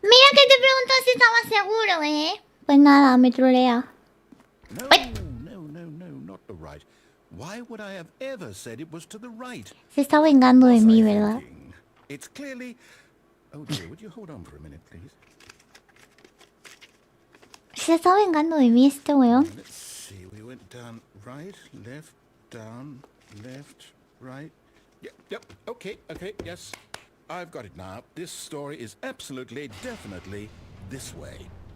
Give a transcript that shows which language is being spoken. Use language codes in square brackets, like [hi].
[es] Mira que te preguntó si estaba seguro, ¿eh? Pues nada, me trolea. No, Ay. [en] no, not the right. Why would I have ever said it was to the right? [es] Se está vengando de [en] Was [es] mí, [en] I [es] ¿verdad? [en] thinking? It's clearly... Oh dear, would you hold on for a minute, please? [es] Se está vengando de mí este weón. [en] Let's see, we went down, right, left, down, left, right. Yep, okay, yes. I've got it now. This story is absolutely, definitely this way.